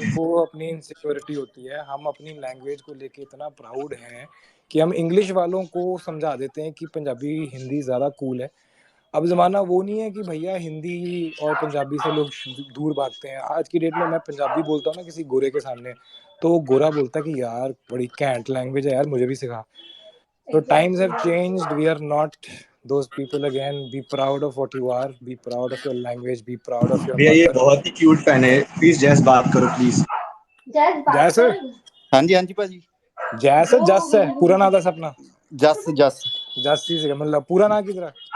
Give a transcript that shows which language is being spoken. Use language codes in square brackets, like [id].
[hi] जिनको अपनी इनसिक्योरिटी होती है। हम अपनी लैंग्वेज को लेके इतना प्राउड हैं कि हम इंग्लिश वालों को समझा देते हैं कि पंजाबी हिंदी ज़्यादा कूल है। अब ज़माना वो नहीं है कि भैया हिंदी और पंजाबी से लोग दूर भागते हैं। आज की डेट में मैं पंजाबी बोलता हूँ ना किसी गोरे के सामने, तो वो गोरा बोलता है कि यार बड़ी कैंट लैंग्वेज है यार, मुझे भी सिखा। तो [en] times have changed, we are not those people again, be proud of what you are, be proud of your language, be proud of your [hi] भैया ये [en] mother. [hi] बहुत ही क्यूट फैन है, प्लीज जैस बात करो प्लीज। जैसे [pa] ਹਾਂਜੀ ਹਾਂਜੀ ਭਾਜੀ। [hi] जैसे जस है पूरा नाम दस अपना। [pa] ਜਸ ਜਸ [hi] जस्सी से मतलब पूरा नाम किधर?